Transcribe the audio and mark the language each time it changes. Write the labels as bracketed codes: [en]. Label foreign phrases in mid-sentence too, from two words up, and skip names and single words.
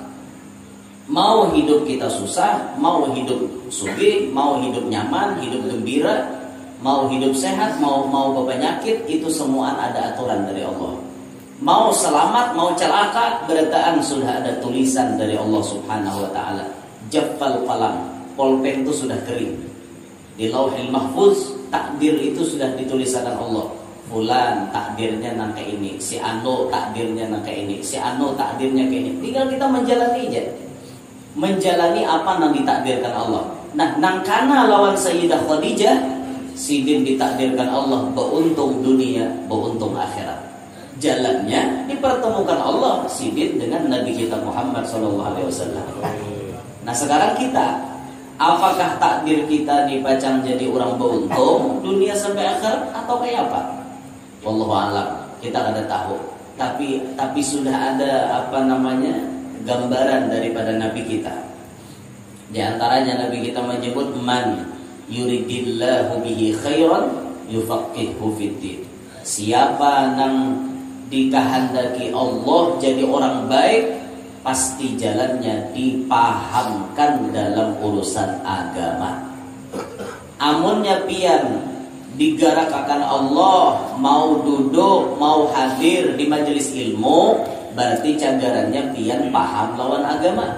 [id] Mau hidup kita susah, mau hidup sugih, mau hidup nyaman, hidup gembira, mau hidup sehat, mau berpenyakit, itu semua ada aturan dari Allah. [bjn] Mau selamat, mau celaka, berataan sudah ada tulisan dari Allah [ar] سبحانه و تعالى. جف القلم, [id] pulpen itu sudah kering. Di Lauhil Mahfuz, takdir itu sudah dituliskan Allah. [bjn] Fulan takdirnya nang kayak ini, si Ano takdirnya nang kayak ini, si Ano takdirnya kayak ini. [id] Tinggal kita menjalani aja. Menjalani apa yang ditakdirkan Allah. [bjn] Nah, nang kana lawan Sayyidah Khadijah, sidin ditakdirkan Allah beruntung dunia, beruntung akhirat. [id] Jalannya dipertemukan Allah sidin dengan Nabi kita Muhammad SAW. Nah, sekarang kita, apakah takdir kita dipacang jadi orang beruntung dunia sampai akhirat atau kayak apa? [ar] والله أعلم, [bjn] kita ada tahu. Tapi sudah ada gambaran daripada Nabi kita. [id] Di antaranya Nabi kita menyebut [ar] من يرد الله به خيرا يفقهه في الدين. [bjn] Siapa nang dikehendaki Allah jadi orang baik, pasti jalannya dipahamkan dalam urusan agama. Amunnya pian digarakakan Allah, mau duduk, mau hadir di majelis ilmu, berarti cagarannya pian paham lawan agama.